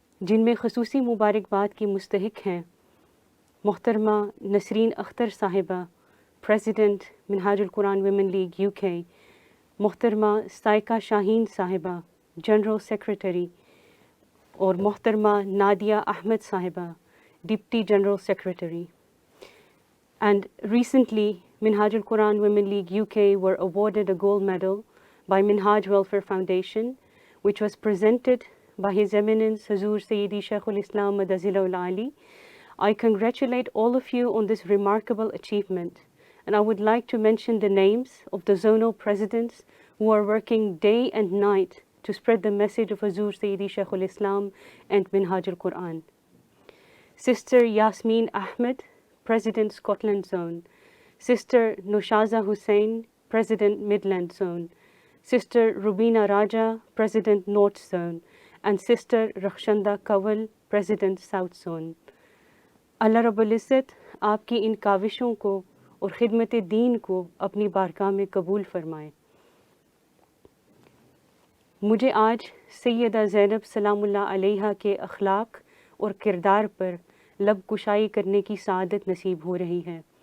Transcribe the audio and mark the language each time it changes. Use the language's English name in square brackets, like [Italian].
[Urdu] جن میں خصوصی مبارکباد کی مستحق ہیں محترمہ نسرین اختر صاحبہ، پریزیڈنٹ منہاج القرآن ویمن لیگ UK، محترمہ سائقہ شاہین صاحبہ، جنرل سیکریٹری، اور محترمہ نادیہ احمد صاحبہ، deputy general secretary. [English] And recently, Minhaj al-Quran Women League UK were awarded a gold medal by Minhaj Welfare Foundation, which was presented by His Eminence Hazur Sayyidi Shaykhul Islam Madazila al-Ali. I congratulate all of you on this remarkable achievement, and I would like to mention the names of the zonal presidents who are working day and night to spread the message of Hazur Sayyidi Shaykhul Islam and Minhaj al-Quran. Sister Yasmin Ahmed, President Scotland Zone; Sister Nushaza Hussain, President Midland Zone; Sister Rubina Raja, President North Zone; and Sister Rakhshanda Kawal, President South Zone. [Urdu] اللہ رب العزت آپ کی ان کاوشوں کو اور خدمت دین کو اپنی بارگاہ میں قبول فرمائے۔ مجھے آج سیدہ زینب سلام اللہ علیہا کے اخلاق اور کردار پر لب کشائی کرنے کی سعادت نصیب ہو رہی ہے۔